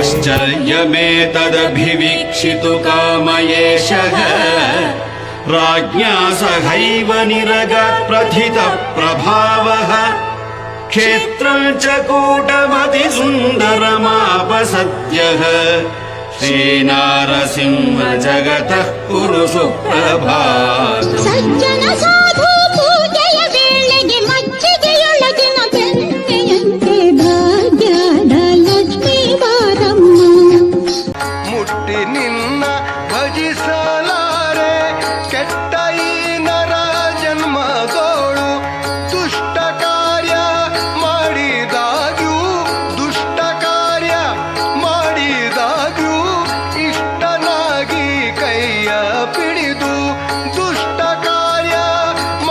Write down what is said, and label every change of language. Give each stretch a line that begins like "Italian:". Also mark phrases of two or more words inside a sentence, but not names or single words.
Sanskrit: आश्चर्यमेतदभिवीक्षितु कामयेशः राज्ञा सहैव निरगात् प्रथितः प्रभावः क्षेत्रं च कूटमतिसुन्दरमापसद्यः श्रीनारसिंह जगतः कुरु सुप्रभातम्
Kannada: ಸಜ್ಜನ ಸಾಧು ಪೂಜೆಯ ವೇಳೆಗೆ ಮಜ್ಜಿಗೆಯೊಳಗಿನ ಬೆಣ್ಣೆಯಂತೆ ಭಾಗ್ಯದ ಲಕ್ಷ್ಮೀ ಬಾರಮ್ಮ ಮುಟ್ಟಿ ನಿನ್ನ ಭಜಿಸಲಾರೆ ಕೆಟ್ಟ ಈ ನರ ಜನ್ಮದೋಳು ದುಷ್ಟ ಕಾರ್ಯ ಮಾಡಿದಾಗ್ಯೂ ದುಷ್ಟ ಕಾರ್ಯ ಮಾಡಿದಾಗ್ಯೂ ಇಷ್ಟನಾಗಿ ಕೈಯ ಪಿಡಿದು ದುಷ್ಟ ಕಾರ್ಯ